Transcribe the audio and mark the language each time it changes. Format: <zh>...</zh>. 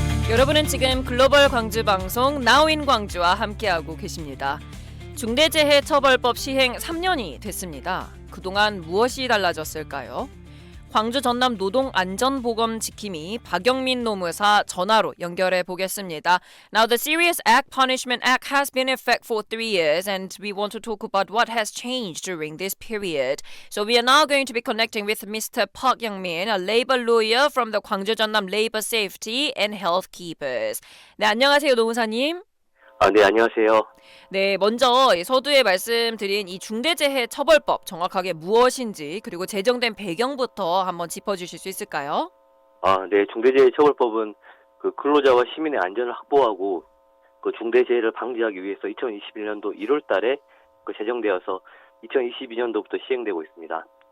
<ko>여러분은 지금 글로벌 광주 방송 나우인 광주와 함께하고 계십니다. 중대재해처벌법 시행 3년이 됐습니다. 그동안 무엇이 달라졌을까요? 광주 전남 노동안전보건 지킴이 박영민 노무사 전화로 연결해 보겠습니다.</ko> <en>Now the Serious Act Punishment Act has been in effect for 3 years and we want to talk about what has changed during this period. So we are now going to be connecting with Mr. Park Young-min, a labor lawyer from the 광주 전남 Labor Safety and Health Keepers.</en> <ko>네, 안녕하세요, 노무사님. 네, 안녕하세요. 네, 먼저 서두에 말씀드린 이 중대재해처벌법 정확하게 무엇인지 그리고 제정된 배경부터 한번 짚어주실 수 있을까요? 네, 중대재해처벌법은 근로자와 시민의 안전을 확보하고 중대재해를 방지하기 위해서 2021년도 1월 달에 제정되어서 2022년도부터 시행되고 있습니다.</ko>